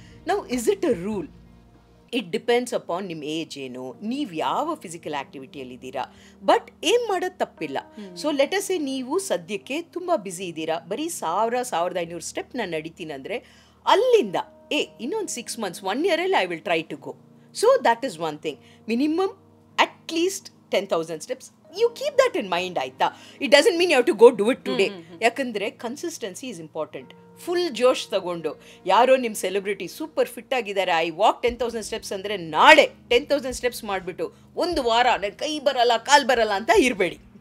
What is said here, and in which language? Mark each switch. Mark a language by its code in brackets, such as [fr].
[kn] ನಾವು [en] Is it a rule? It depends upon [kn] ನಿಮ್ಮ age ಏನು, ನೀವು ಯಾವ ಫಿಸಿಕಲ್ ಆ್ಯಕ್ಟಿವಿಟಿಯಲ್ಲಿದ್ದೀರಾ, ಬಟ್ ಏನು ಮಾಡೋದು ತಪ್ಪಿಲ್ಲ. ಸೊ ಲೆಟಸ್ ಎ ನೀವು ಸದ್ಯಕ್ಕೆ ತುಂಬ ಬ್ಯುಸಿ ಇದ್ದೀರಾ, ಬರೀ 1,500 ಸ್ಟೆಪ್ ನಾನು ನಡಿತೀನಿ ಅಂದರೆ ಅಲ್ಲಿಂದ ಇನ್ನೊಂದು 6 months 1 year [en] I will try to go. So that is one thing. Minimum at least 10,000 steps. You keep that in mind, ಆಯ್ತಾ? It doesn't mean you have to go do it today. ಯಾಕಂದರೆ consistency is important. [kn] Full ಜೋಶ್ ತಗೊಂಡು ಯಾರೋ ನಿಮ್ಮ celebrity super fit ಆಗಿದ್ದಾರೆ, [en] I walk 10,000 steps [kn] ಅಂದರೆ ನಾಳೆ 10,000 steps ಮಾಡಿಬಿಟ್ಟು ಒಂದು ವಾರ ನನ್ನ ಕೈ ಬರಲ್ಲ ಕಾಲು ಬರಲ್ಲ ಅಂತ ಇರಬೇಡಿ.